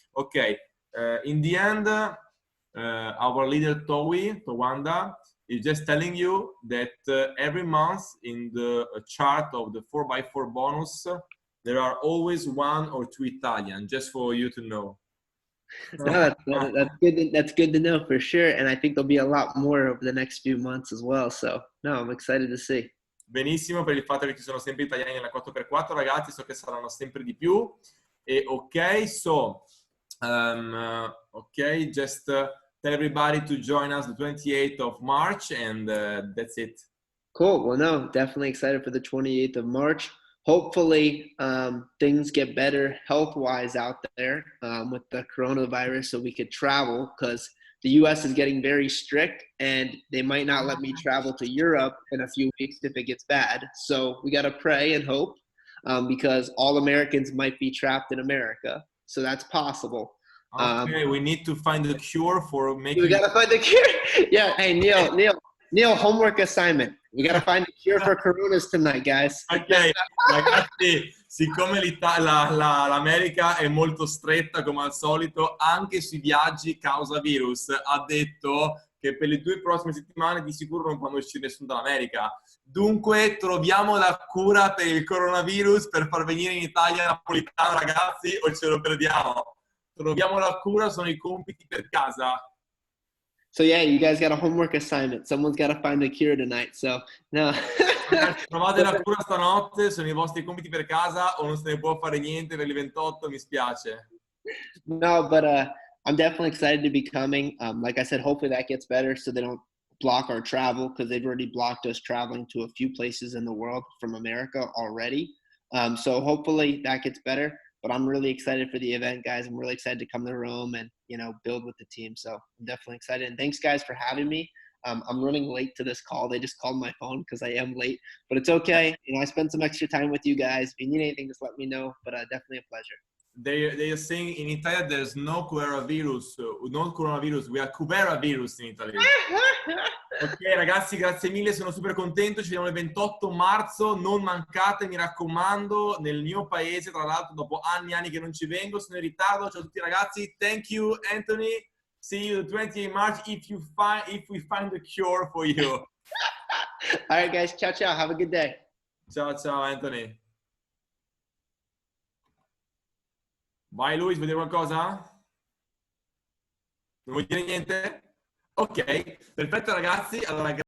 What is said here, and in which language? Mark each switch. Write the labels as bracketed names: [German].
[English] Ok, in the end, our leader Towanda is just telling you that every month in the chart of the 4x4 bonus, there are always 1 or 2 Italian, just for you to know. No, that's good. That's good to know for sure. And I think there'll be a lot more over the next few months as well. So, no, I'm excited to see. [Italian] Benissimo, per il fatto che ci sono sempre italiani nella 4x4, ragazzi, so che saranno sempre di più. [English] E ok, so, ok, just tell everybody to join us the 28th of March and that's it. Cool. Well, no, definitely excited for the 28th of March. Hopefully things get better health-wise out there with the coronavirus so we could travel, because the U.S. is getting very strict and they might not let me travel to Europe in a few weeks if it gets bad. So we got to pray and hope because all Americans might be trapped in America. So that's possible. Okay, we need to find a cure for making... We got to find the cure. Yeah, hey, Neil, homework assignment. We got to find a cure for coronas tonight, guys. [Italian] Ok, ragazzi, siccome l'America è molto stretta come al solito, anche sui viaggi causa virus, ha detto che per le 2 prossime settimane di sicuro non fanno uscire nessuno dall'America. Dunque troviamo la cura per il coronavirus per far venire in Italia Napolitano, ragazzi, o ce lo perdiamo. Troviamo la cura, sono i compiti per casa. [English] So yeah, you guys got a homework assignment. Someone's got to find a cure tonight. So no. [Italian] Trovate la cura stanotte, sono i vostri compiti per casa o non se ne può fare niente per il 28, mi spiace. [English] No, but I'm definitely excited to be coming. Like I said, hopefully that gets better so they don't block our travel, because they've already blocked us traveling to a few places in the world from America already. So hopefully that gets better. But I'm really excited for the event, guys. I'm really excited to come to Rome and, build with the team. So I'm definitely excited. And thanks, guys, for having me. I'm running late to this call. They just called my phone because I am late. But it's okay. I spent some extra time with you guys. If you need anything, just let me know. But definitely a pleasure. They are saying in Italia there's no coronavirus. No coronavirus. We have Kuvera virus in Italy. [Italian] Ok ragazzi, grazie mille, sono super contento, ci vediamo il 28 marzo, non mancate, mi raccomando, nel mio paese, tra l'altro dopo anni e anni che non ci vengo, sono in ritardo. Ciao a tutti ragazzi, [English] thank you Anthony, see you the 28th March if we find a cure for you. All right guys, ciao ciao, have a good day. [Italian] Ciao Anthony. Vai Luis, vuoi dire qualcosa? Non vuoi dire niente? Ok, perfetto ragazzi, allora